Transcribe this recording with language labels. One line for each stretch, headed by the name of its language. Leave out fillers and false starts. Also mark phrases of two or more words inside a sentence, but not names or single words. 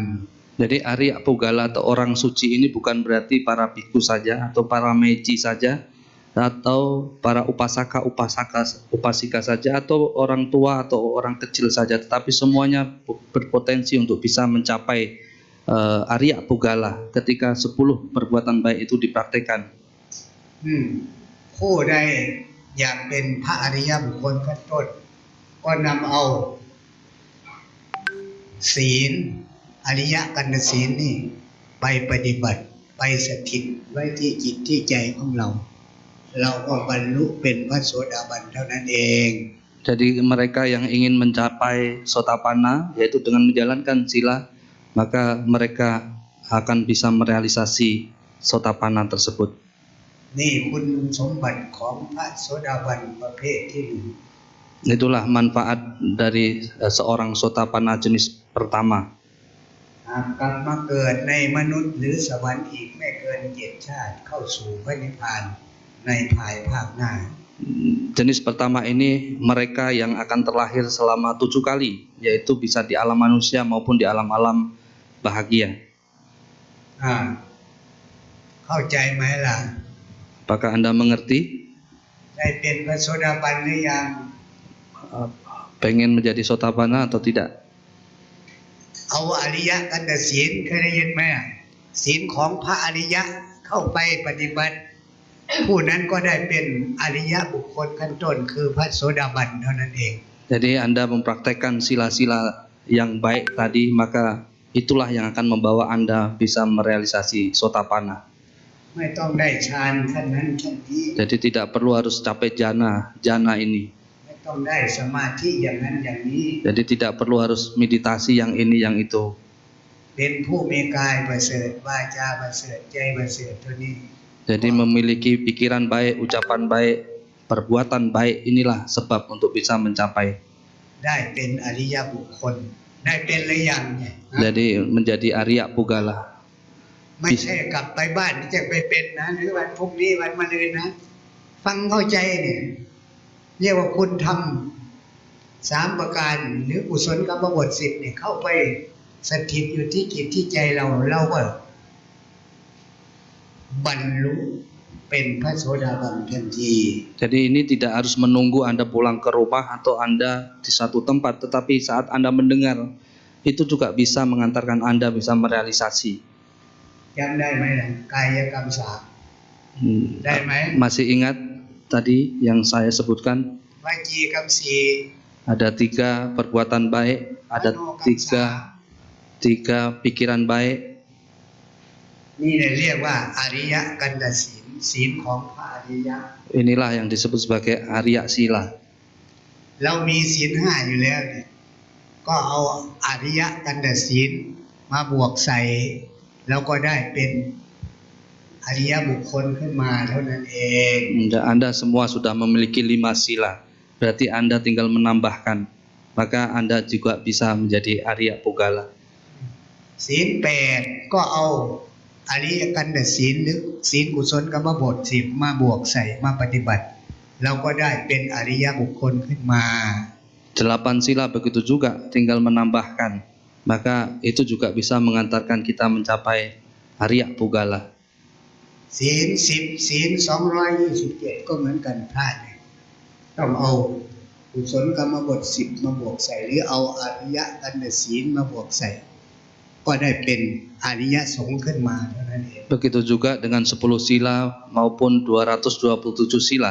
Indonesian: Jadi Arya Pugala atau orang suci ini bukan berarti para bhikkhu saja atau para meci saja atau para upasika saja atau orang tua atau orang kecil saja, tetapi semuanya berpotensi untuk bisa mencapai Arya Pugala ketika 10 perbuatan baik itu dipraktekkan.
Thai: ผู้ใดอยากเป็นพระอริยบุคคลขั้นต้นก็นำเอาศีลอริยกันตศีลนี่ไปปฏิบัติไปสถิตไว้ที่จิตที่ใจของเราเราก็บรรลุเป็นพระโสดาบันเท่านั้นเอง
Indonesian: Jadi mereka yang ingin mencapai sotapanna, yaitu dengan menjalankan sila, maka mereka akan bisa merealisasi sotapanna tersebut.
Thai: นี่คุณสมบัติของพระโสดาบันประเภทที่หนึ่ง
Indonesian: Itulah manfaat dari seorang sotapanna jenis pertama.
Thai: หากกลับมาเกิดในมนุษย์หรือสวรรค์อีกไม่เกิน7 ชาติเข้าสู่พระนิพพานในภายภาคหน้า
Indonesian: Jenis pertama ini mereka yang akan terlahir selama 7 kali, yaitu bisa di alam manusia maupun di alam-alam bahagia.
Thai: เข้าใจไหมล่ะ
Indonesian: Apakah Anda mengerti?
Thai: ได้เป็นพระโสดาบันหรือยัง
Indonesian: Pengen menjadi sotapanna atau tidak?
Thai: เอาอริยกันตศีลเคยได้ยินไหมศีลของพระอริยะเข้าไปปฏิบัติ ผู้นั้นก็ได้เป็นอริยบุคคลขั้นต้นคือพระโสดาบันเท่านั้นเอง
Indonesian: Jadi Anda mempraktekkan sila-sila yang baik tadi, maka itulah yang akan membawa Anda bisa merealisasi sotapanna.
Thai: ไม่ต้องได้ฌานขั้นนั้นขั้นนี้
Indonesian: Jadi tidak perlu harus capai jana ini.
Thai: ไม่ต้องได้สมาธิอย่างนั้นอย่างนี้
Indonesian: Jadi tidak perlu harus meditasi yang ini yang itu.
Thai: เป็นผู้มีกายประเสริฐวาจาประเสริฐใจประเสริฐเท่านี้
Indonesian: Jadi memiliki pikiran baik, ucapan baik, perbuatan baik, inilah sebab untuk bisa mencapai.
Thai: ได้เป็นอริยบุคคลได้เป็นหรือยังเนี่ย
Indonesian: Jadi menjadi Arya Pugala.
Thai: ไม่ใช่กลับไปบ้านจะไปเป็นนะหรือวันพรุ่งนี้วันมะรืนนะ ฟังเข้าใจเนี่ยเรียกว่าคุณทำ3 ประการหรือกุศลกรรมบท10เนี่ยเข้าไปสถิตอยู่ที่จิตที่ใจเราก็บรรลุเป็นพระโสดาบันทันที
Indonesian: Jadi ini tidak harus menunggu Anda pulang ke rumah atau Anda di satu tempat, tetapi saat Anda mendengar, itu juga bisa mengantarkan Anda bisa merealisasi.
Thai: จำได้ไหมล่ะกายกรรม3ได้ไหม
Indonesian: Masih ingat tadi yang saya sebutkan?
Thai: วจีกรรม4
Indonesian: Ada 3 perbuatan baik, ada 3 pikiran baik.
Thai: นี่เรียกว่าอริยกันตศีลศีลของพระอริยะ
Indonesian: Inilah yang disebut sebagai Arya Sila.
Thai: เรามีศีล5อยู่แล้วเนี่ยก็เอาอริยกันตศีลมาบวกใส่แล้วก็ได้เป็นอริยบุคคลขึ้นมาเท่านั้นเอง
Indonesian: Anda semua sudah memiliki 5 sila. Berarti Anda tinggal menambahkan. Maka Anda juga bisa menjadi Arya Pugala.
Thai: ศีล8ก็เอาอริยกันตศีลหรือศีลกุศลกรรมบท10มาบวกใส่มาปฏิบัติเราก็ได้เป็นอริยบุคคลขึ้นมา
Indonesian: 8 sila begitu juga, tinggal menambahkan. Maka itu juga bisa mengantarkan kita mencapai Arya Pugala.
Thai: ศีล10ศีล227ก็เหมือนกันพระเนี่ยต้องเอากุศลกรรมบท10มาบวกใส่หรือเอาอริยกันตศีลมาบวกใส่ก็ได้เป็นอริยสงฆ์ขึ้นมาเท่านั้นเอง
Indonesian: Begitu juga dengan 10 sila maupun 227 sila.